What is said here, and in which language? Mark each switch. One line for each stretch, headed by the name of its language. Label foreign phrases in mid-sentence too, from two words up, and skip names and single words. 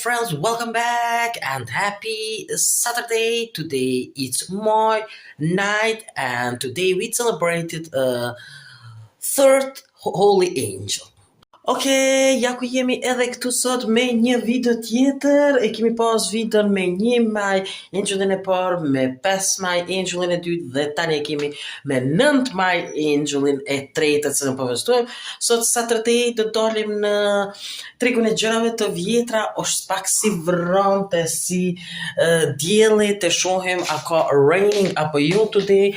English: guys, welcome back and happy Saturday. Today it's my night and today we celebrated third Holy Angel.
Albanian: Ja ku jemi edhe këtu sot me një video tjetër. E kemi pas videon me 1 maj Angelin e parë, me 5 maj Angelin e dytë dhe tani e kemi me 9 maj Angelin e tretë që po festojmë. Sot Saturday do dalim në tregun e gjërave të vjetra, është pak si vrante, si dielli, të shohim a ka
English: raining apo
Albanian: jo today.